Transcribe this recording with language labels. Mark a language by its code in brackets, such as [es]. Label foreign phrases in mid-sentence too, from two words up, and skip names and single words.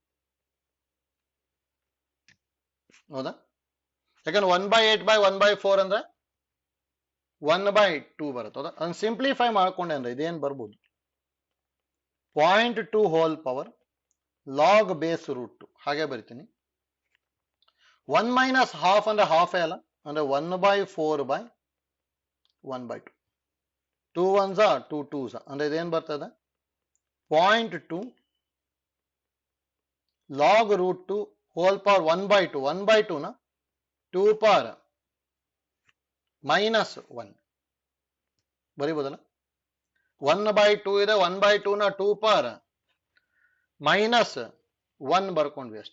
[kn] ಹೌದಾ, ಯಾಕಂದ್ರೆ 1 by 8 by 1 by 4 ಅಂದ್ರೆ 1 by 2 ಬರುತ್ತೆ. ಹೌದಾ, ಅದನ್ನ ಸಿಂಪ್ಲಿಫೈ ಮಾಡ್ಕೊಂಡೆ ಅಂದ್ರೆ ಇದೇನ್ ಬರ್ಬೋದು, 0.2 [en] whole power log base root 2 [kn] ಹಾಗೆ ಬರಿತೀನಿ. 1 [en] minus half [kn] ಅಂದ್ರೆ ಹಾಫ್ ಅಲ್ಲ, ಅಂದ್ರೆ 1 by 4 by 1 by 2. 2 1s 2 2s ಅಂದ್ರೆ ಇದೇನ್ ಬರ್ತದೆ, 0.2 [en] log root 2 whole power [kn] 1 by 2. 1 by 2 ನ 2 [en] power minus [kn] 1 ಬರಿಬೋದಲ್ಲ. 1 by 2 ಇದೆ, 1 by 2 ನ 2 [en] power minus [kn] 1 ಬರ್ಕೊಂಡ್ವಿ ಅಷ್ಟೇ.